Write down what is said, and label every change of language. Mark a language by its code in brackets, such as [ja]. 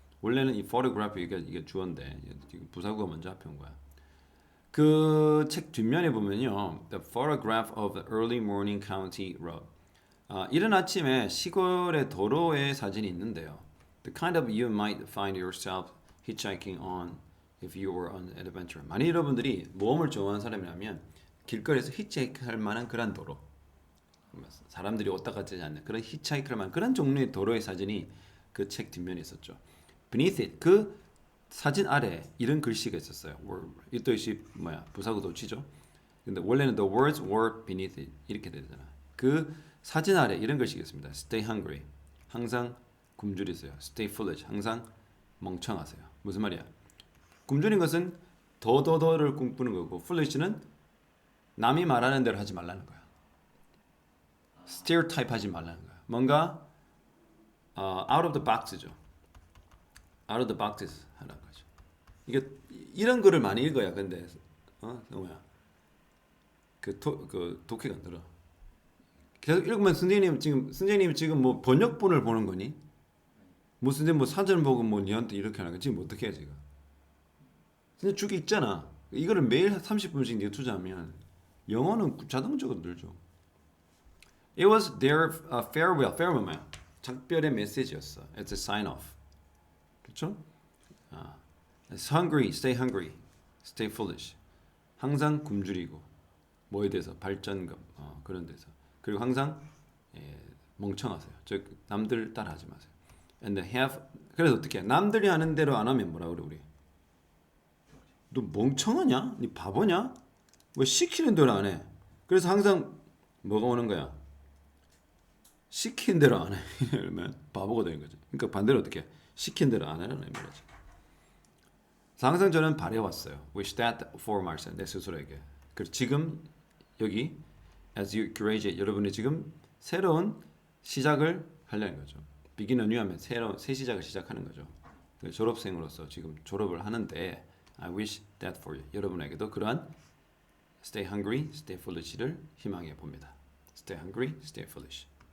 [ko] 원래는 이 photograph 이게 주어인데 지금 부사구가 먼저 앞에 온 거야. 그 책 뒷면에 보면요, [en] the photograph of the early morning county road. [ko] 이른 아침에 시골의 도로의 사진이 있는데요. [en] The kind of you might find yourself hitchhiking on if you were on an adventure. [ko] 만약 여러분들이 모험을 좋아하는 사람이라면 길거리에서 히치하이크 할 만한 그런 도로. 사람들이 왔다 갔다 하지 않는 그런 히치하이크 할 만한 그런 종류의 도로의 사진이 그 책 뒷면에 있었죠. [en] Beneath it, [ko] 그 사진 아래 이런 글씨가 있었어요. 이 뜻이 부사구 도치죠. 근데 원래는 [en] the words were beneath it [ko] 이렇게 되잖아. 그 사진 아래 이런 글씨가 있습니다. [en] Stay hungry, [ko] 항상 굶주리세요. [en] Stay foolish, [ko] 항상 멍청하세요. 무슨 말이야? 굶주린 것은 더를 꿈꾸는 거고, foolish는 남이 말하는 대로 하지 말라는 거야. stereotype 하지 말라는 거야. 뭔가 [en] out of the box [ko] 죠. [en] out of the boxes [ko] 하는 거죠. 이게 이런 거를 많이 읽어야 근데 뭐야 그 독해가 안 들어. 계속 읽으면 선생님 지금 뭐 번역본을 보는 거니? 뭐 선생님 뭐 사전 보고 뭐 니한테 이렇게 하는 거 지금 어떻게 해 지금? 선생님 죽이 있잖아. 이거를 매일 30분씩 네가 투자하면 영어는 자동적으로 늘죠. [en] It was their farewell. farewell [ko] 뭐야? 작별의 메시지였어. [en] It's a sign off. [ko] 그렇죠? [en] Hungry, stay hungry, stay foolish. [ko] 항상 굶주리고 뭐에 대해서 발전감 그런 데서 그리고 항상 멍청하세요. 즉 남들 따라하지 마세요. [en] And have [ko] 그래서 어떻게 해? 남들이 하는 대로 안 하면 뭐라 그래 우리? 너 멍청하냐? 니 바보냐? 왜 시키는 대로 안 해? 그래서 항상 뭐가 오는 거야? 시킨 대로 안 해. 이러면 바보가 되는 거죠. 그러니까 반대로 어떻게 해? 시킨 대로 안 하라는 의미죠. 항상 저는 바래왔어요. [en] Wish that for myself. [ko] 내 스스로에게. 그리고 지금 여기 [en] as you graduate [ko] 여러분이 지금 새로운 시작을 하려는 거죠. [en] begin anew [ko] 하면 새 시작을 시작하는 거죠. 졸업생으로서 지금 졸업을 하는데 [en] I wish that for you. [ko] 여러분에게도 그러한 [en] stay hungry, stay foolish를 [ko] 희망해 봅니다. [en] Stay hungry, stay foolish.